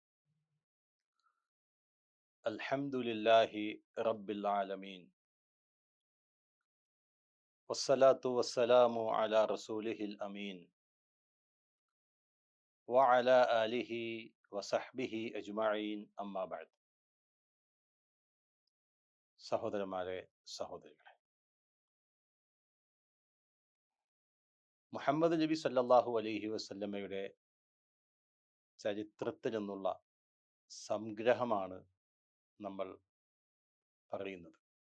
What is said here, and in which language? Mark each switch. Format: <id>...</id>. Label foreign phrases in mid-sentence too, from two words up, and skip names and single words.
<ar>الحمد لله رب العالمين، والصلاة والسلام على رسوله الأمين وعلى آله وصحبه أجمعين أما بعد.</ar> <ml>സഹോദരന്മാരെ, സഹോദരികളെ, മുഹമ്മദ് നബി</ml> <ar>صلى الله عليه</ar> <ml>വസല്ലമയുടെ ചരിത്രത്തിൽ നിന്നുള്ള സംഗ്രഹമാണ് നമ്മൾ പറയുന്നത്.</ml>